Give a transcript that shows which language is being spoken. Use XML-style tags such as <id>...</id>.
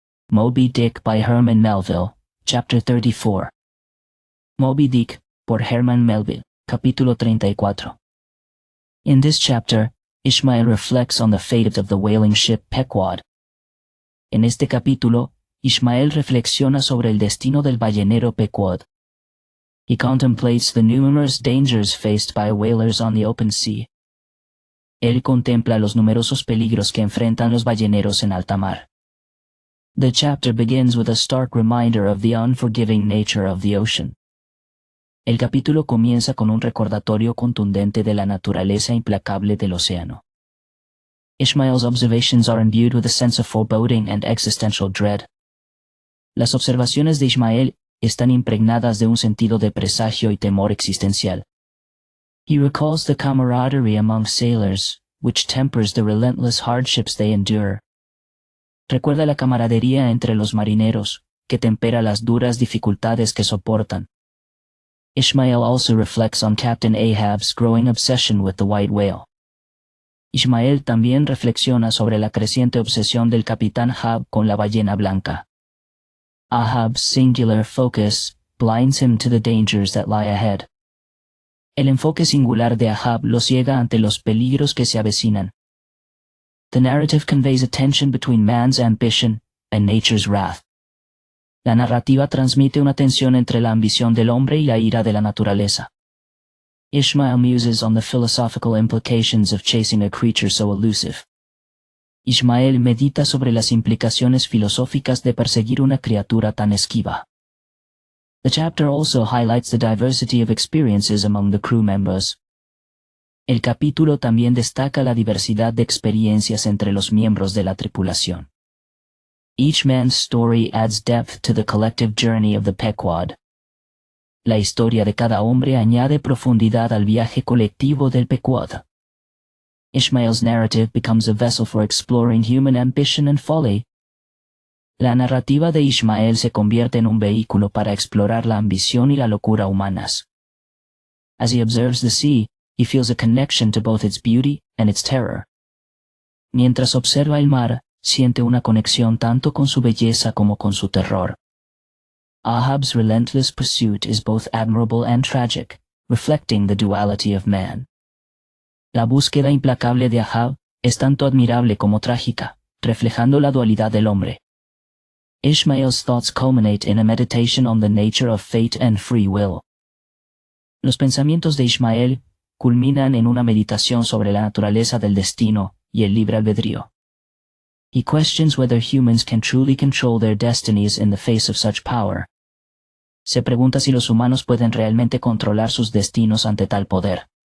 <en>Moby Dick by Herman Melville, Chapter 34.</en> <es>Moby Dick, por Herman Melville, capítulo 34.</es> <en>In this chapter, Ishmael reflects on the fate of the whaling ship Pequod.</en> <es>En este capítulo, Ishmael reflexiona sobre el destino del ballenero Pequod.</es> <en>He contemplates the numerous dangers faced by whalers on the open sea.</en> <es>Él contempla los numerosos peligros que enfrentan los balleneros en alta mar.</es> <en>The chapter begins with a stark reminder of the unforgiving nature of the ocean.</en> <es>El capítulo comienza con un recordatorio contundente de la naturaleza implacable del océano.</es> <en>Ishmael's observations are imbued with a sense of foreboding and existential dread.</en> <es>Las observaciones de Ishmael están impregnadas de un sentido de presagio y temor existencial.</es> <en>He recalls the camaraderie among sailors, which tempers the relentless hardships they endure.</en> <es>Recuerda la camaradería entre los marineros, que tempera las duras dificultades que soportan.</es> <en>Ishmael also reflects on Captain Ahab's growing obsession with the white whale.</en> <es>Ishmael también reflexiona sobre la creciente obsesión del capitán Ahab con la ballena blanca.</es> <en>Ahab's singular focus blinds him to the dangers that lie ahead.</en> <es>El enfoque singular de Ahab lo ciega ante los peligros que se avecinan.</es> <en>The narrative conveys a tension between man's ambition and nature's wrath.</en> <es>La narrativa transmite una tensión entre la ambición del hombre y la ira de la naturaleza.</es> <en>Ishmael muses on the philosophical implications of chasing a creature so elusive.</en> <es>Ishmael medita sobre las implicaciones filosóficas de perseguir una criatura tan esquiva.</es> <en>The chapter also highlights the diversity of experiences among the crew members.</en> <es>El capítulo también destaca la diversidad de experiencias entre los miembros de la tripulación.</es> <en>Each man's story adds depth to the collective journey of the Pequod.</en> <es>La historia de cada hombre añade profundidad al viaje colectivo del Pequod.</es> <en>Ishmael's narrative becomes a vessel for exploring human ambition and folly.</en> <es>La narrativa de Ishmael se convierte en un vehículo para explorar la ambición y la locura humanas.</es> <en>As he observes the sea, he feels a connection to both its beauty and its terror.</en> <es>Mientras observa el mar, siente una conexión tanto con su belleza como con su terror.</es> <en>Ahab's relentless pursuit is both admirable and tragic, reflecting the duality of man.</en> <es>La búsqueda implacable de Ahab es tanto admirable como trágica, reflejando la dualidad del hombre.</es> <en>Ishmael's thoughts culminate in a meditation on the nature of fate and free will.</en> <es>Los pensamientos de Ishmael culminan en una meditación sobre la naturaleza del destino y el libre albedrío.</es> <en>He questions whether humans can truly control their destinies in the face of such power.</en> <es>Se pregunta si los humanos pueden realmente controlar sus destinos ante tal poder.</es>